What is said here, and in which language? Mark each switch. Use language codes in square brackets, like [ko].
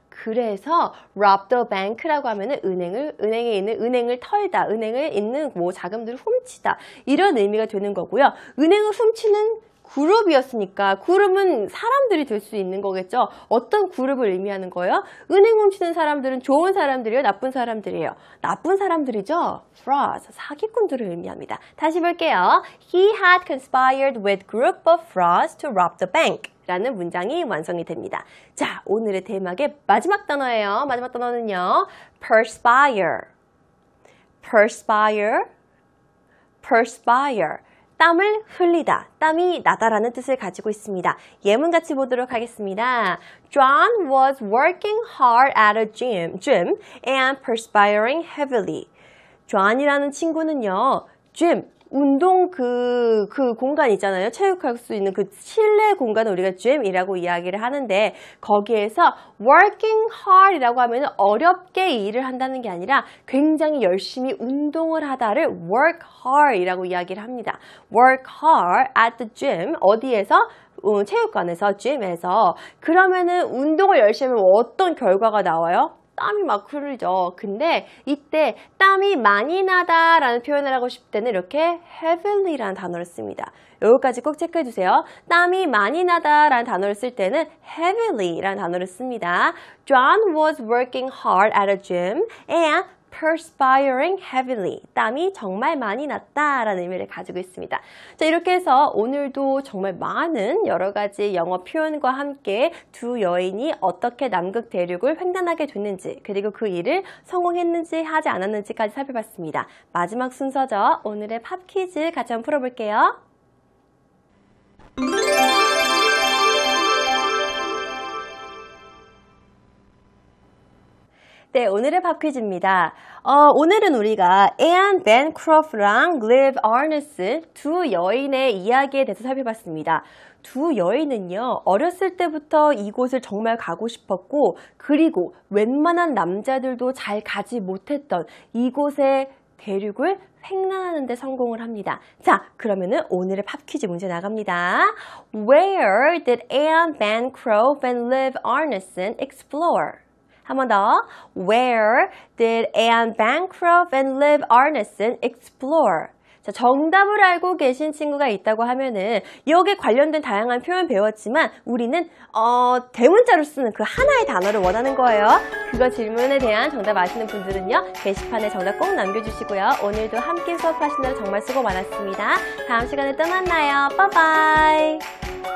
[ko] 그래서 rob the bank라고 하면은 은행에 있는 은행을 털다, 은행에 있는 뭐 자금들을 훔치다 이런 의미가 되는 거고요. 은행을 훔치는 그룹이었으니까 그룹은 사람들이 될 수 있는 거겠죠. 어떤 그룹을 의미하는 거예요? 은행 훔치는 사람들은 좋은 사람들이에요? 나쁜 사람들이에요? 나쁜 사람들이죠. frauds, 사기꾼들을 의미합니다. 다시 볼게요. [en] He had conspired with group of frauds to rob the bank [ko] 라는 문장이 완성이 됩니다. 자, 오늘의 대막의 마지막 단어예요. 마지막 단어는요. perspire, perspire, perspire. 땀을 흘리다, 땀이 나다라는 뜻을 가지고 있습니다. 예문 같이 보도록 하겠습니다. [en] John was working hard at a gym and perspiring heavily. [ko] John이라는 친구는요, gym, 운동 그 공간 있잖아요. 체육할 수 있는 그 실내 공간을 우리가 gym이라고 이야기를 하는데 거기에서 working hard이라고 하면 어렵게 일을 한다는 게 아니라 굉장히 열심히 운동을 하다를 work hard이라고 이야기를 합니다. [en] work hard at the gym [ko] 어디에서? 체육관에서, gym에서. 그러면은 운동을 열심히 하면 어떤 결과가 나와요? 땀이 막 흐르죠. 근데 이때 땀이 많이 나다라는 표현을 하고 싶을 때는 이렇게 heavily라는 단어를 씁니다. 여기까지 꼭 체크해 주세요. 땀이 많이 나다라는 단어를 쓸 때는 heavily라는 단어를 씁니다. [en] John was working hard at a gym and perspiring heavily. [ko] 땀이 정말 많이 났다라는 의미를 가지고 있습니다. 자, 이렇게 해서 오늘도 정말 많은 여러 가지 영어 표현과 함께 두 여인이 어떻게 남극 대륙을 횡단하게 됐는지 그리고 그 일을 성공했는지 하지 않았는지까지 살펴봤습니다. 마지막 순서죠. 오늘의 팝 퀴즈 같이 한번 풀어볼게요. 네, 오늘의 팝 퀴즈입니다. 오늘은 우리가 Anne Bancroft랑 Liv Arneson 두 여인의 이야기에 대해서 살펴봤습니다. 두 여인은요, 어렸을 때부터 이곳을 정말 가고 싶었고, 그리고 웬만한 남자들도 잘 가지 못했던 이곳의 대륙을 횡단하는 데 성공을 합니다. 자, 그러면은 오늘의 팝 퀴즈 문제 나갑니다. [en] Where did Anne Bancroft and Liv Arneson explore? [ko] 한 번 더. [en] Where did Anne Bancroft and Liv Arneson explore? [ko] 자, 정답을 알고 계신 친구가 있다고 하면은 여기에 관련된 다양한 표현 배웠지만 우리는 대문자로 쓰는 그 하나의 단어를 원하는 거예요. 그거 질문에 대한 정답 아시는 분들은요, 게시판에 정답 꼭 남겨주시고요. 오늘도 함께 수업하시느라 정말 수고 많았습니다. 다음 시간에 또 만나요. 빠이빠이.